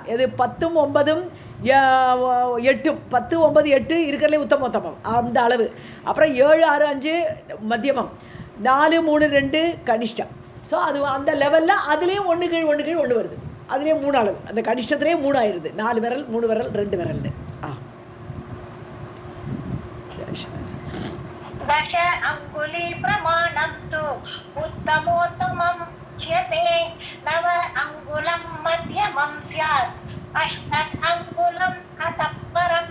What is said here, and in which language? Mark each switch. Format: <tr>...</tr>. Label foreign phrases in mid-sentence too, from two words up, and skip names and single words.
<ta>இது 10 9 8 10 9 8 இருக்கிறதுலே உத்தமோத்தமம் அந்த அளவு. அப்புறம் 7 6 5 மத்தியமம், 4 3 2 கனிஷ்டம். ஸோ அது அந்த லெவலில் அதுலேயும் 1 கீழ் 1 வருது. அதுலேயே 3 அளவு அந்த கனிஷ்டத்துலேயே 3 ஆயிடுது. 4 விரல் 3 விரல் 2 விரல்னு.</ta> <sa>दश अंगुली प्रमाणं तु उत्तमोत्तमं उच्यते. नव अंगुलं मध्यमं स्यात्. अष्ट अंगुलम् अतः परम्.</sa>